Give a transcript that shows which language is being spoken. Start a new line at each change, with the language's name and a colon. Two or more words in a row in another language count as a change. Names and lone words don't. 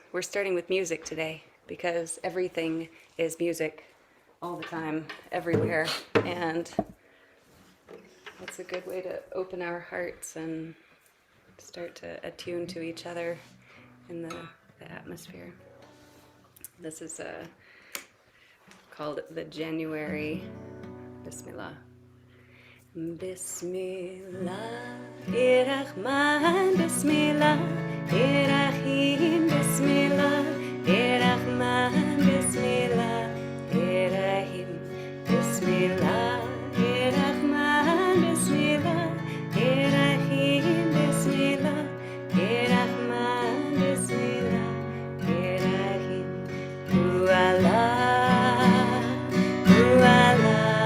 English: We're starting with music today because everything is music all the time, everywhere, and it's a good way to open our hearts and start to attune to each other in the atmosphere. This is called the January Bismillah.
Arabic: بسم الله الرحمن، بسم الله الرحيم، بسم الله الرحمن، بسم الله الرحيم، بسم الله الرحمن، بسم الله الرحيم، بسم الله الرحمن، بسم الله الرحيم. هو الله، هو الله.